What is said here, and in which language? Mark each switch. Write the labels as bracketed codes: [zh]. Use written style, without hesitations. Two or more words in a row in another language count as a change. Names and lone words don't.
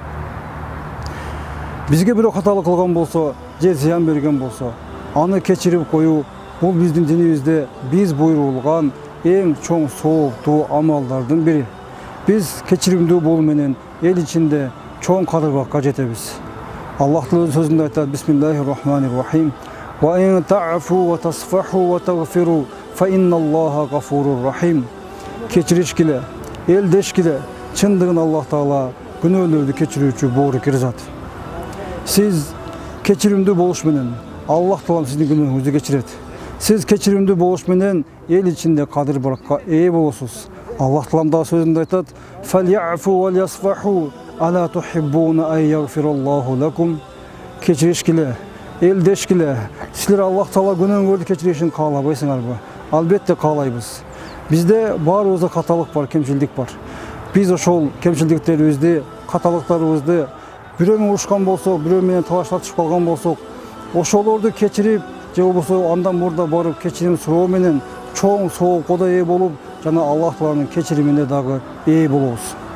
[ky] Бизге бирөө каталык кылган болсо, же зыян берген болсо, аны кечирип коюу бул биздин динибизде биз буйрулган эң чоң сооптуу амалдардын бири. Биз кечиримдүү болуу менен эл ичинде чоң кадыр-бакка жетебиз. Аллахтын өз сөзүндө айтат: [ar] بسم الله الرحمن الرحيم. وإن تعفوا وتصفحوا وتغفروا فإن الله غفور رحيم. [ky] Кечиришкиле, элдешкиле, чындыгын Аллах Таала күнөөлөрдү кечирүүчү боорукер зат. Сиз кечиримдүү болуш менен Аллах Таала сиздин күнөөңүздү кечирет. Сиз кечиримдүү болуш менен эл ичинде кадыр-баракка ээ болосуз. Аллах Таала да сөзүндө айтат: [ar] "وليعفوا وليصفحوا ألا تحبون أن يغفر الله لكم". [ky] Кечиришкиле, элдешкиле, силер Аллах Таала күнөөңөрдү кечиришин каалабайсыңарбы? Албетте каалайбыз. Бизде баарыбызда каталык бар, кемчилдик бар. Биз ошол кемчилдиктерибизди, каталыктарыбызды бирөө менен урушкан болсок, бирөө менен талашташып калган болсок, ошолорду кечирип, же болбосо андан мурда барып кечирим суроо менен чоң соопкого ээ болуп, жана Аллах Тааланын кечиримине дагы ээ болобуз.